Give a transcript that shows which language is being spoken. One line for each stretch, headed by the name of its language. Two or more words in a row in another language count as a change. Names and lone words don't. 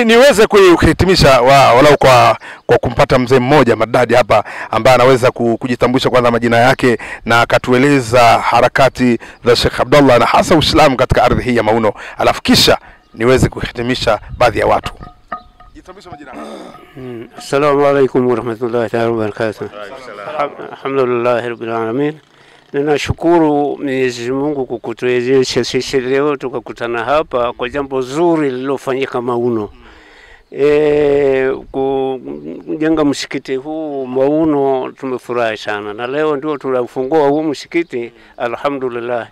Swahili: Niweze kuhitimisha walau kwa kumpata mzee mmoja madadi hapa ambaye anaweza kujitambulisha kwanza majina yake na akatueleza harakati za Sheikh Abdallah na hasa Uislamu katika ardhi hii ya Mauno, alafu kisha niweze kuhitimisha baadhi ya watu. Jitambulisha majina.
Arabic: السلام عليكم ورحمة الله وبركاته. الحمد لله رب العالمين.
Swahili: Ninashukuru Mwenyezi Mungu kukutuwezesha sisi leo tukakutana hapa kwa jambo zuri lililofanyika Mauno. Kujenga msikiti huu Mauno tumefurahi sana, na leo ndio tunafungua huu msikiti alhamdulillah.